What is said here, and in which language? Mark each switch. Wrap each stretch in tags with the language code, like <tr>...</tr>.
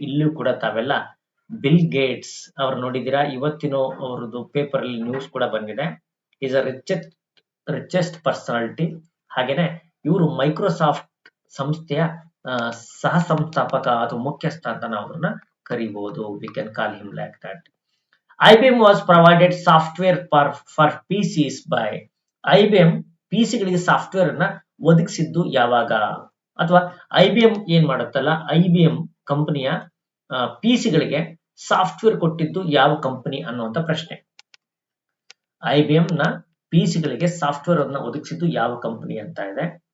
<kn>ಇಲ್ಲೂ ಕೂಡ ತಾವೆಲ್ಲ ಬಿಲ್ ಗೇಟ್ಸ್ ಅವ್ರು ನೋಡಿದೀರಾ, ಇವತ್ತಿನ ಅವ್ರದ್ದು ಪೇಪರ್ ಅಲ್ಲಿ ನ್ಯೂಸ್ ಕೂಡ ಬಂದಿದೆ.</kn> <en>Is a richest personality.</en> <kn>ಹಾಗೇನೆ ಇವರು ಮೈಕ್ರೋಸಾಫ್ಟ್ ಸಂಸ್ಥೆಯ ಸಹ ಸಂಸ್ಥಾಪಕ ಅಥವಾ ಮುಖ್ಯಸ್ಥ ಅಂತ ನಾವು ಅವ್ರನ್ನ ಕರಿಬಹುದು.</kn> <en>We can call him like that. IBM was provided software for PCs by IBM PC</en> <kn>ಗಳಿಗೆ ಸಾಫ್ಟ್ವೇರ್ ಅನ್ನ ಒದಗಿಸಿದ್ದು ಯಾವಾಗ? ಅಥವಾ IBM ಏನ್ ಮಾಡುತ್ತಲ್ಲ, IBM ಕಂಪನಿಯ PC ಗಳಿಗೆ ಸಾಫ್ಟ್ವೇರ್ ಕೊಟ್ಟಿದ್ದು ಯಾವ ಕಂಪನಿ ಅನ್ನುವಂತ ಪ್ರಶ್ನೆ. IBM ನ PC ಗಳಿಗೆ ಸಾಫ್ಟ್ವೇರ್ ಅನ್ನ ಒದಗಿಸಿದ್ದು ಯಾವ ಕಂಪನಿ ಅಂತ ಇದೆ.</kn>